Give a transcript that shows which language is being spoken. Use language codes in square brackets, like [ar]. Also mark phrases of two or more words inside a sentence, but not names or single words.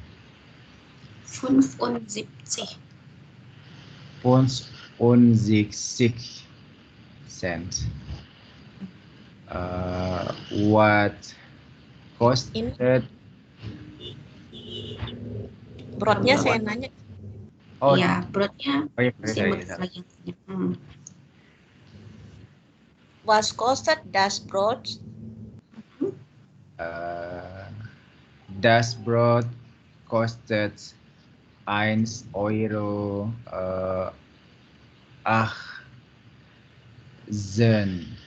[de] 75. 75 Cent. What kostet? [id] Brotnya saya nanya. Oh Iya, brotnya oh, iya, simut sorry. lagi. [de] Was kostet das Brot? Das Brot kostet 1,18 €.